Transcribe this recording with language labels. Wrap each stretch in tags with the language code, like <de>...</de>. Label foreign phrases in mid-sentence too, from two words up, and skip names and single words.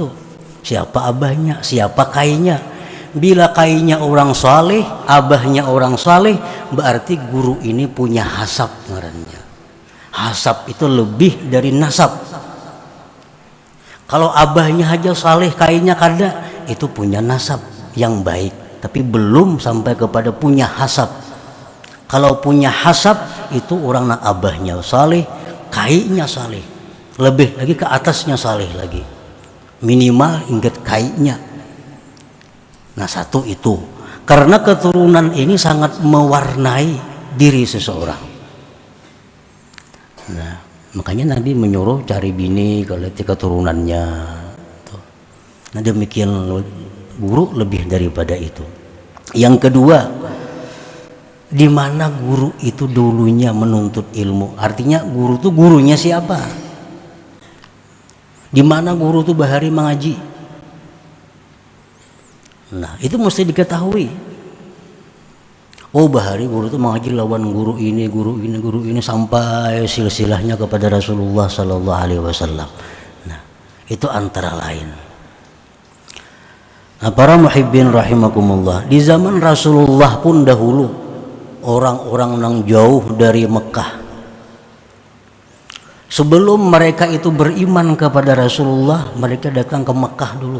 <id>Siapa abahnya? Siapa kainya? Bila kainya orang saleh, abahnya orang saleh, berarti guru ini punya hasab ngarannya. Hasab itu lebih dari nasab. Kalau abahnya aja saleh, kainya kada, itu punya nasab yang baik, tapi belum sampai kepada punya hasab. Kalau punya hasab itu orang nak abahnya saleh, kainya saleh, lebih lagi ke atasnya saleh lagi, minimal ingat kainya. Nah satu itu, karena keturunan ini sangat mewarnai diri seseorang. Nah makanya Nabi menyuruh cari bini kalau keturunannya. Nah demikian guru lebih daripada itu. Yang kedua, di mana guru itu dulunya menuntut ilmu, artinya guru itu gurunya siapa? Di mana guru itu bahari mengaji? Nah itu mesti diketahui. Oh bahari guru itu mengaji lawan guru ini sampai silsilahnya kepada Rasulullah</id> <ar>صلى الله عليه وسلم.</ar> <id>Nah itu antara lain. Nah para</id> <ar>محبين رحمكم الله,</ar> <id>di zaman Rasulullah pun dahulu orang-orang yang jauh dari Mekah, sebelum mereka itu beriman kepada Rasulullah, mereka datang ke Mekah dulu.</id>